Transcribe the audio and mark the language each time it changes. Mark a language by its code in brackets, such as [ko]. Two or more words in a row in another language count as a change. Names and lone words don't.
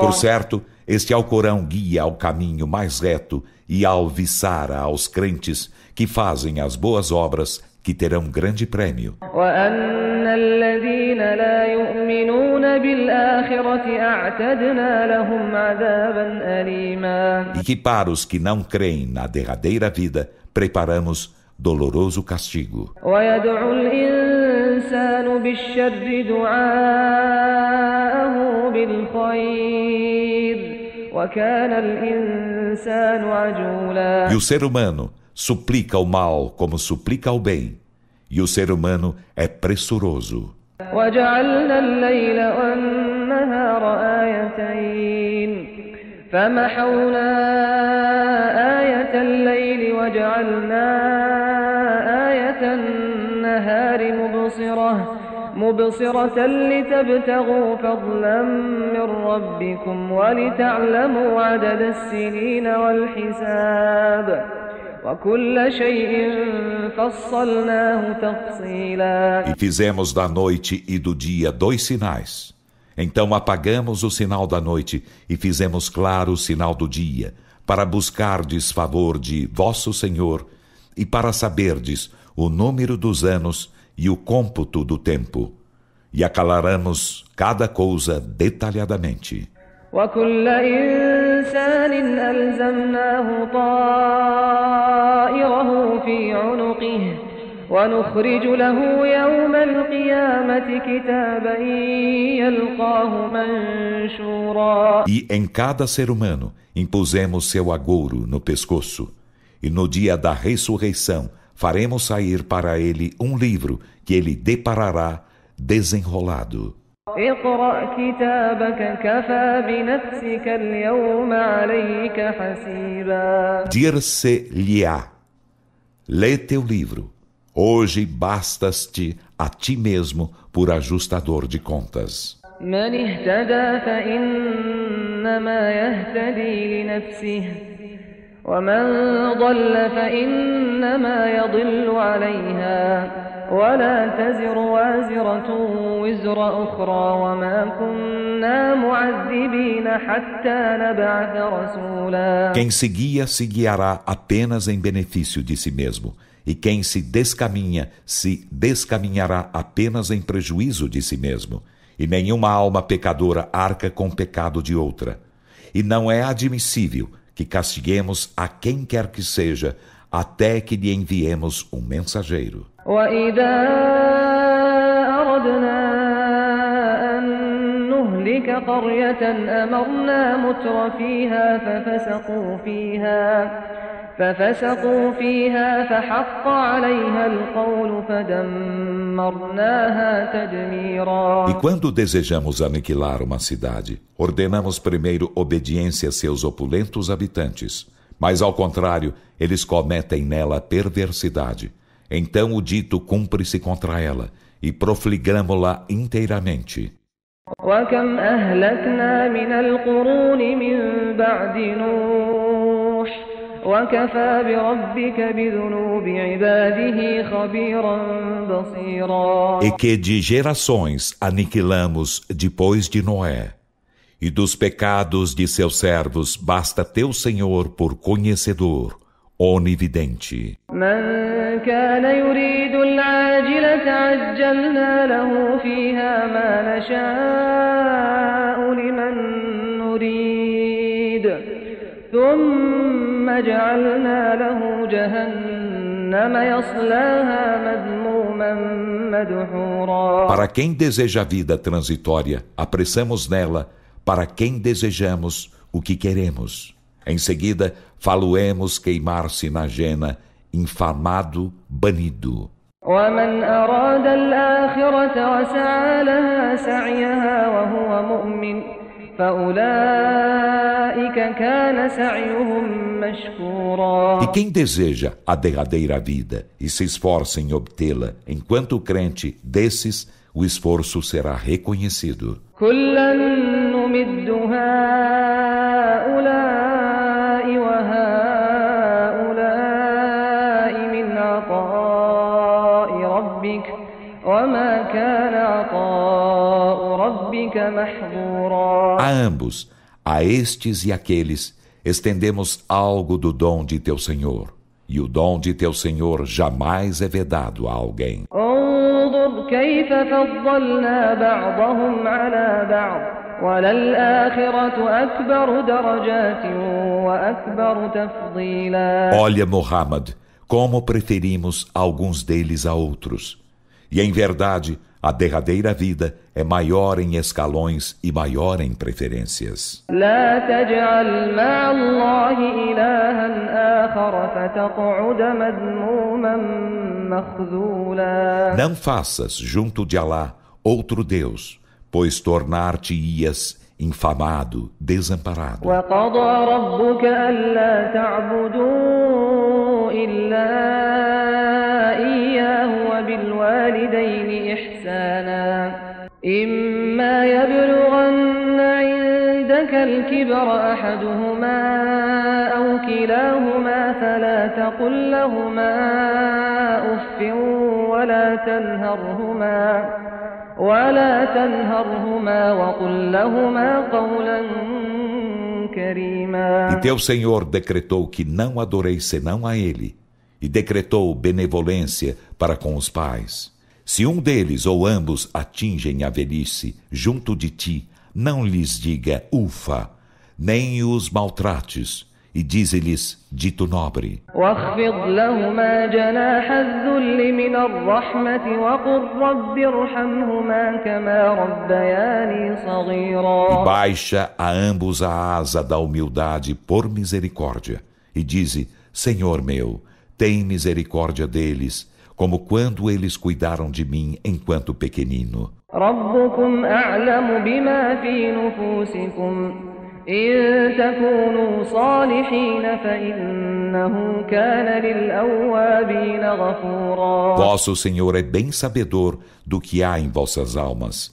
[pt] Por certo, este Alcorão guia ao caminho mais reto e alviçara aos crentes que fazem as boas obras, que terão grande prêmio. [ar] وأن الذين لا يؤمنون بالآخرة أعتدنا لهم عذابا أليما. [pt] E que para os que não creem na derradeira vida, preparamos doloroso castigo. [ar] ويدعو الإنسان بالشر دعاءه بالخير وكان الإنسان عجولا. [pt] E o ser humano suplica o mal como suplica o bem, e o ser humano é pressuroso. [ar] وجعلنا الليل والنهار آيتين فمحونا آية الليل وجعلنا آية النهار مبصرة لتبتغوا فضلا من ربكم ولتعلموا عدد السنين والحساب وكل شيء فصلناه تفصيلا. [pt] E fizemos da noite e do dia 2 sinais. Então apagamos o sinal da noite e fizemos claro o sinal do dia, para buscardes favor de vosso Senhor e para saberdes o número dos anos e o cômputo do tempo. E aclaramos cada coisa detalhadamente. [ar] وكل إنسان ألزمناه طائره في عنقه ونخرج له يوم القيامة كتابا يلقاه منشورا. [pt] E em cada ser humano impusemos seu agouro no pescoço, e no dia da ressurreição faremos sair para ele um livro que ele deparará desenrolado. [ar] اقرأ كتابك كفى بنفسك اليوم عليك حسيبا. [pt] Dir-se-lhe-á: lê teu livro, hoje bastas-te a ti mesmo por ajustador de contas. [ar] من اهتدى فإنما يهتدي لنفسه ومن ضل فإنما يضل عليها ولا تزر وازرة وزر أخرى وما كنا معذبين حتى نبعث رسولا. [pt] Quem se guia, se guiará apenas em benefício de si mesmo, e quem se descaminhará apenas em prejuízo de si mesmo, e nenhuma alma pecadora arca com o pecado de outra. E não é admissível que castiguemos a quem quer que seja, até que lhe enviemos um mensageiro. [ar] وإذا أردنا أن نهلك قرية أمرنا متر فيها ففسقوا فيها فحق عليها القول فدمرناها تدميرا. [pt] E quando desejamos aniquilar uma cidade, ordenamos primeiro obediência a seus opulentos habitantes. Mas, ao contrário, eles cometem nela perversidade. Então o dito cumpre-se contra ela, e profligamo-la inteiramente. [ar] وكم أهلكنا من القرون من بعد نوح وكفى بربك بذنوب عباده خبيرا بصيرا. [pt] E que de gerações aniquilamos depois de Noé. E dos pecados de seus servos basta teu Senhor por conhecedor, onividente. [ar] من كان يريد العاجلة عجلنا له فيها ما نشاء لمن نريد ثم جعلنا له جهنم يصلاها مذموما مدحورا. [pt] Para quem deseja a vida transitória, apressamos nela, para quem desejamos o que queremos. Em seguida, faloemos queimar-se na jena, infamado, banido. [ar] ومن أراد الآخرة وسعى لها سعيها وهو مؤمن فأولئك كان سعيهم مشكورا. [pt] E quem deseja a derradeira vida e se esforça em obtê-la, enquanto crente, desses o esforço será reconhecido. [ar] كلا نمد هؤلاء وهؤلاء من عطاء ربك وما كان عطاء ربك محظورا. [pt] A ambos, a estes e aqueles, estendemos algo do dom de teu Senhor. E o dom de teu Senhor jamais é vedado a alguém. [ar] انظر كيف فضلنا بعضهم على بعض وللآخرة أكبر درجات وأكبر تفضيلا. [pt] Olha, Muhammad, como preferimos alguns deles a outros. E em verdade, a derradeira vida é maior em escalões e maior em preferências. [ar] لا تجعل مع الله إلها آخر فتقعد مذموما مخذولا. [pt] Não faças junto de Alá outro Deus, pois tornar-te-ias infamado, desamparado. [ar] وقضى ربك ألا تعبدوا إلا إياه وبالوالدين إحسانا إما يبلغن عندك الكبر أحدهما أو كلاهما فلا تقل لهما أف ولا تنهرهما وقل لهما قولا كريما. [pt] E teu Senhor decretou que não adoreis senão a Ele, e decretou benevolência para com os pais. Se um deles ou ambos atingem a velhice junto de ti, não lhes diga ufa, nem os maltrates, e dize-lhes dito nobre. [ar] واخفض لهما جناح الذل من الرحمة وقل رب ارحمهما كما ربياني صغيرا. [pt] E baixa a ambos a asa da humildade por misericórdia, e dize, Senhor meu, tem misericórdia deles, como quando eles cuidaram de mim enquanto pequenino. [ar] ربكم أعلم بما في نفوسكم إن تكونوا صالحين فإنه كان للأوابين غفورا. [pt] Vosso Senhor é bem sabedor do que há em vossas almas.